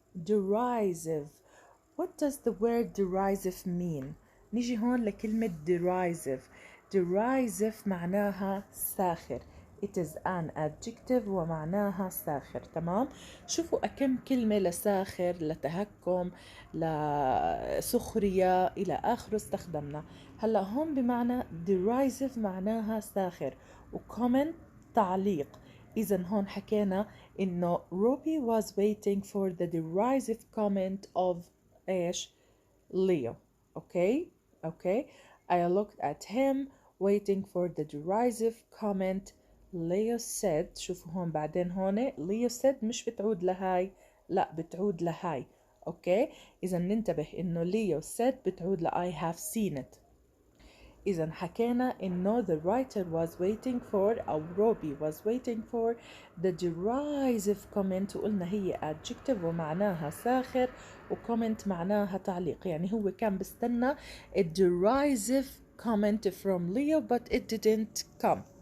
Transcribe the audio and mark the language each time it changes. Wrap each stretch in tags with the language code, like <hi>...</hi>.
<en>Derisive. What does the word derisive mean?</en> <ar>نيجي هون لكلمة derisive. derisive معناها ساخر.</ar> <en>It is an adjective</en> <ar>ومعناها ساخر. تمام؟ شوفوا أكم كلمة لساخر لتهكم لسخرية إلى آخره استخدمنا. هلأ هون بمعنى derisive معناها ساخر وcomment تعليق.</ar> <en>إذا هون حكينا إنه Robbie was waiting for the derisive comment of إيش؟ Leo. Okay. I looked at him waiting for the derisive comment. Leo said.</en> <ar>شوفوا هون بعدين هون Leo said مش بتعود لهاي، لا بتعود لهاي. اوكي إذا ننتبه إنه Leo said بتعود ل</ar> <en>I have seen it.</en> <ar>إذا حكينا إنه</ar> <en>the writer was waiting for أو Robbie was waiting for the derisive comment</en> <ar>وقلنا هي</ar> <en>adjective</en> <ar>ومعناها ساخر وcomment معناها تعليق، يعني هو كان بستنى</ar> <en>a derisive comment from Leo but it didn't come.</en>